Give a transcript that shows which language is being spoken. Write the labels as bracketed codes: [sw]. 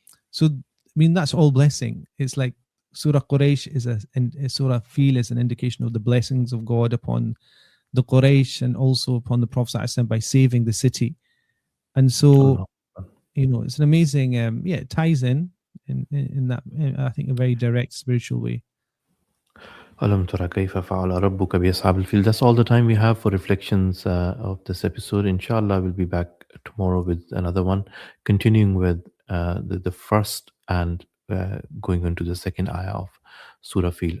[en] So, I mean, that's all blessing. It's like Surah Quraysh and Surah Fil is an indication of the blessings of God upon the Quraysh and also upon the Prophet ﷺ by saving the city. And so, it's an amazing, it ties in that, I think, a very direct spiritual way. [ar] ألم ترى كيف فعل ربك بأصحاب الفيل. [en] That's all the time we have for reflections of this episode. Inshallah, we'll be back tomorrow with another one, continuing with the first and going into the second ayah of Surah Fil.